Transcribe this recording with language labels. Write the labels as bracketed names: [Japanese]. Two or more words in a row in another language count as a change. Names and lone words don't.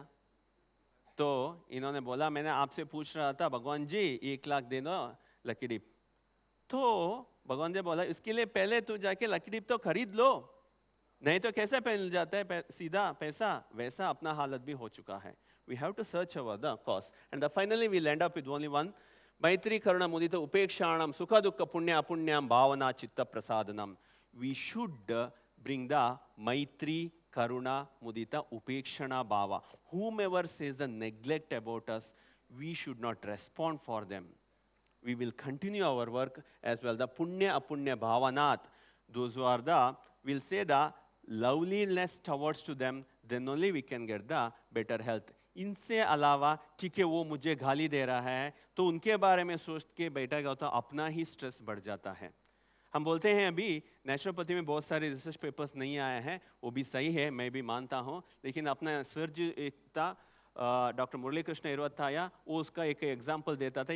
[Hindi] तो इन्होंने बोला मैंने आपसे पूछ रहा था भगवान जी 1 लाख दे दो लकी डिप। तो भगवान जी बोला इसके लिए पहले तू जाके लकी डिप तो खरीद लो, नहीं तो कैसे मिल जाता है सीधा पैसा? वैसा अपना हालत भी हो चुका है। [English] We have to search over the cause. And finally we'll end up with only one. [Sanskrit] मैत्री करुणा मुदिता उपेक्षाणां सुख दुःख पुण्य अपुण्यं भावना चित्त प्रसादनम्. [English] We should bring the [Sanskrit] मैत्री करुणा मुदिता उपेक्षण भाव. [English] Whomever says the neglect about us, we should not respond for them. We will continue our work as well. The [Sanskrit] पुण्य अपुण्य भावनात्, [English] those who are the, we'll say the loveliness towards to them, then only we can get the better health. [Hindi] इनसे अलावा ठीक है वो मुझे गाली दे रहा है तो उनके बारे में सोच के बैठेगा तो अपना ही स्ट्रेस बढ़ जाता है। हम बोलते हैं अभी नेचुरोपैथी में बहुत सारे [English] research papers [Hindi] नहीं आए हैं, वो भी सही है, मैं भी मानता हूँ, लेकिन अपना सर जो एक था डॉक्टर मुरली कृष्ण इरवत आया, वो उसका एक एग्जाम्पल देता था।